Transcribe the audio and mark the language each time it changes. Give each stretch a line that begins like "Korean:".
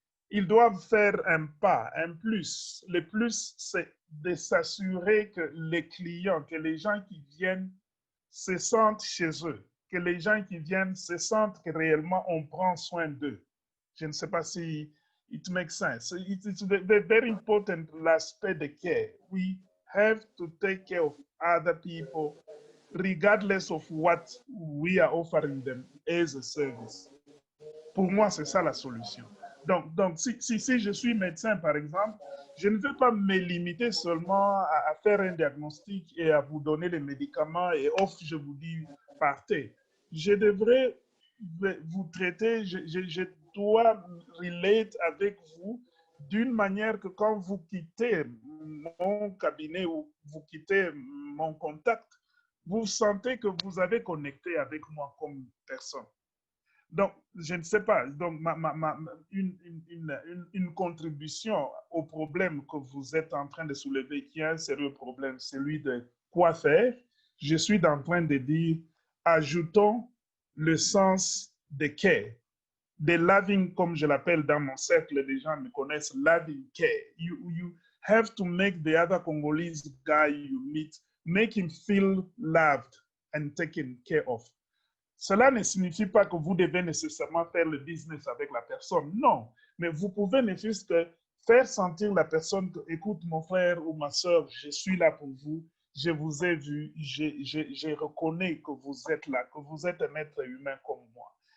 French: Ils doivent faire un pas, un plus. Le plus, c'est de s'assurer que les clients, que les gens qui viennent se sentent chez eux, que les gens qui viennent se sentent que réellement on prend soin d'eux. Je ne sais pas si
English: it makes sense. It's very important
French: l'aspect de care.
English: We have to take care of other people regardless of what we are offering them as a service.
French: Pour moi, c'est ça la solution. Donc si je suis médecin, par exemple, je ne veux pas me limiter seulement à faire un diagnostic et à vous donner les médicaments et off, je vous dis, partez. Je devrais vous traiter, je dois relate avec vous d'une manière que quand vous quittez mon cabinet ou vous quittez mon contact, vous sentez que vous avez connecté avec moi comme personne. Donc, je ne sais pas, donc une contribution au problème que vous êtes en train de soulever, qui est un sérieux problème, celui de quoi faire, je suis en train de dire, ajoutons le sens de care, de loving, comme je l'appelle dans mon cercle, les gens me connaissent, loving care.
English: You have to make the other Congolese guy you meet, make him feel loved and taken care of.
French: Cela ne signifie pas que vous devez nécessairement faire le business avec la personne, non. Mais vous pouvez ne fût-ce que faire sentir la personne que, écoute, mon frère ou ma soeur, je suis là pour vous, je vous ai vu, je reconnais que vous êtes là, que vous êtes un être humain comme moi.